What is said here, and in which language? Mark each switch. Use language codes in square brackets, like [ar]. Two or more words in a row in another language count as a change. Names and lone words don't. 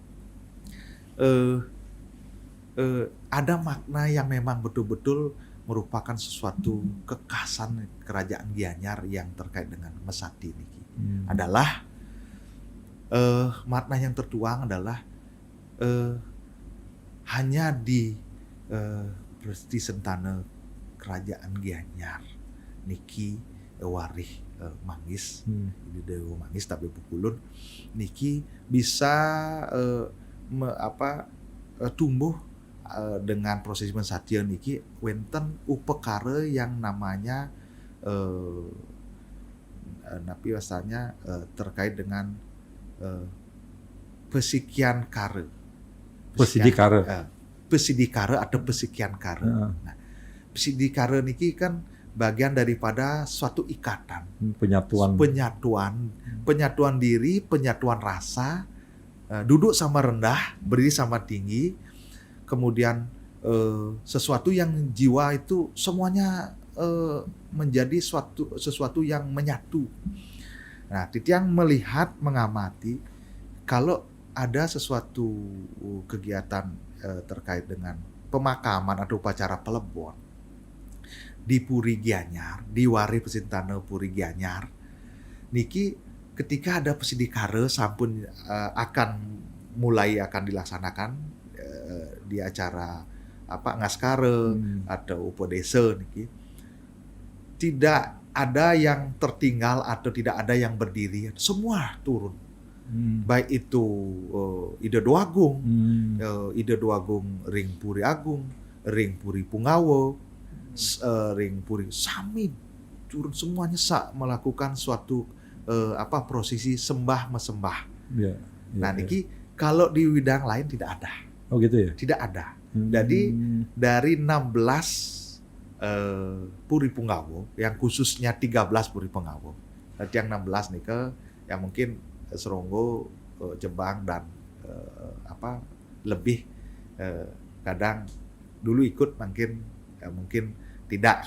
[id] ada makna yang memang betul-betul merupakan sesuatu kekhasan kerajaan Gianyar yang terkait dengan Mesati niki. Adalah makna yang tertuang adalah hanya di Presti Sentana kerajaan Gianyar niki warih Manggis, ini Dewa Manggis tapi Pukulun niki bisa tumbuh dengan proses mensatya [ban] niki wenten upekara [id] yang namanya napi asalnya terkait dengan pesikian kare. Pesidikara atau pesikian kare. Nah, pesidikara niki kan bagian daripada suatu ikatan, penyatuan diri, penyatuan rasa, duduk sama rendah, berdiri sama tinggi, kemudian sesuatu yang jiwa itu semuanya menjadi sesuatu yang menyatu. Nah, Tiang melihat, mengamati kalau ada sesuatu kegiatan terkait dengan pemakaman atau upacara pelebon di Puri Gianyar, di Wari Pesintana Puri Gianyar niki, ketika ada pesidikara sampun akan dilaksanakan di acara ngaskara atau upodesa niki, tidak ada yang tertinggal atau tidak ada yang berdiri, semua turun. Baik itu Ida Doagung, Ida Doagung Ring Puri Agung, Ring Puri Pungawo, Ring Puri Sami, turun semuanya melakukan suatu prosesi sembah mesembah. Nah niki kalau di widang lain tidak ada. Oh gitu ya? Tidak ada. Jadi dari 16 Puri Pungawo, yang khususnya 13 Puri Pungawo, yang 16 nih yang mungkin Seronggo, Jembang dan lebih kadang dulu ikut mungkin tidak.